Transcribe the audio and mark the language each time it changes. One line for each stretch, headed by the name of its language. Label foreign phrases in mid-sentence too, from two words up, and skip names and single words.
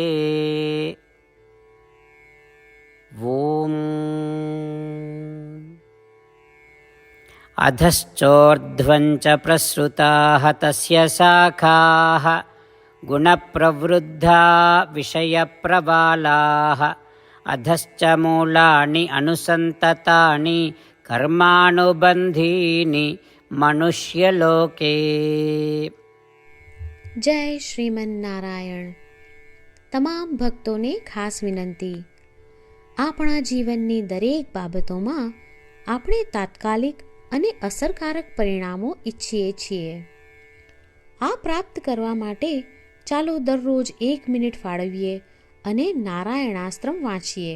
Sanskrit: ॐ अधश्चोर्ध्वञ्च प्रसृताः तस्य शाखाः गुणप्रवृद्धा विषयप्रवालाः अधश्च मूलानि अनुसन्ततानि कर्मानुबन्धीनि मनुष्यलोके.
Gujarati: જય શ્રીમન્નારાયણ. તમામ ભક્તોને ખાસ વિનંતી. આપણા જીવનની દરેક બાબતોમાં આપણે તાત્કાલિક અને અસરકારક પરિણામો ઈચ્છીએ છીએ. આ પ્રાપ્ત કરવા માટે ચાલો દરરોજ 1 મિનિટ ફાળવીએ અને નારાયણાસ્ત્રમ વાંચીએ.